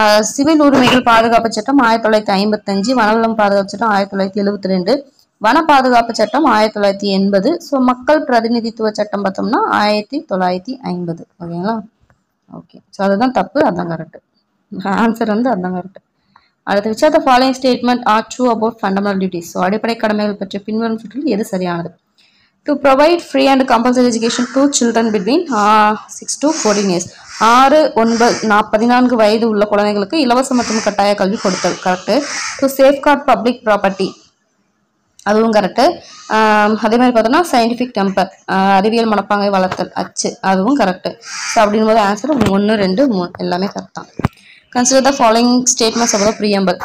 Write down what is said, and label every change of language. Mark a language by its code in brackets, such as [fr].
[ta] Civil உரிமைகள் பாதுகாப்பு சட்டம் 1955, வனவளம் பாதுகாப்பு சட்டம் 1972, வன பாதுகாப்பு சட்டம் 1980. ஸோ மக்கள் பிரதிநிதித்துவ சட்டம் பார்த்தோம்னா 1950. ஓகேங்களா? ஓகே, ஸோ அதுதான் தப்பு, அதுதான் கரெக்ட். ஆன்சர் வந்து அதுதான் கரெக்ட். [en] அடுத்து, which of the following statement are true about fundamental duties? [ta] So அடிப்படை கடமைகள் பற்றி பின்வரும் சுற்றில் எது சரியானது? [en] To provide free and compulsory education to children between 6 to 14 years. [ta] 14 வயது உள்ள குழந்தைகளுக்கு இலவச மற்றும் கட்டாய கல்வி கொடுத்தல். Correct. [en] to safeguard public property, [ta] அதுவும் கரெக்டு. அதே மாதிரி பார்த்தோம்னா சயின்டிஃபிக் டெம்பர், அறிவியல் மனப்பாங்கை வளர்த்தல், அச்சு, அதுவும் கரெக்டு. ஸோ அப்படின் போது ஆன்சர் 1, 2, 3 எல்லாமே கரெக்ட் தான். [en] Consider the following statements of the preamble.